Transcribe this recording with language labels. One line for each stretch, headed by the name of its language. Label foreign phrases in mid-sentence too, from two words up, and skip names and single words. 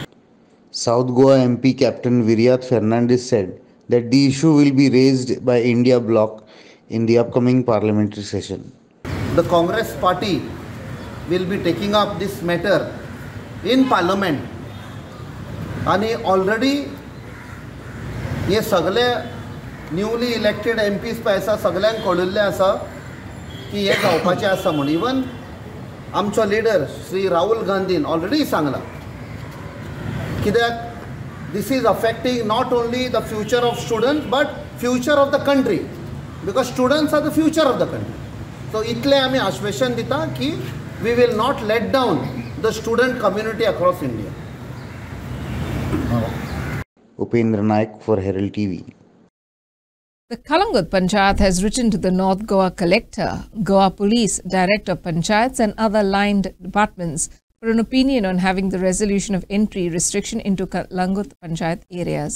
English: South Goa MP Captain Viryat Fernandes said that the issue will be raised by India Bloc in the upcoming parliamentary session. The Congress party will be taking up this matter in parliament.
Konkani: आणि already हे सगळे
English: newly elected
Konkani: MPs पळय आसा सगळ्यांक कळिल्लें आसा की हे जावपाचें आसा म्हूण. इवन आमचो लिडर श्री राहुल गांधीन ऑलरेडी सांगला कित्याक
English: this is affecting not only the future of students but future of the country, because students are the future of the country. So
Konkani: itle आमी आश्वासन दिता की
English: we will not let down the student community across India. Upendra Naik for Herald TV. The Kalangut Panchayat has written to the North Goa Collector, Goa Police, Director of Panchayats and other line departments for an opinion on having the resolution of entry restriction into Kalangut Panchayat areas.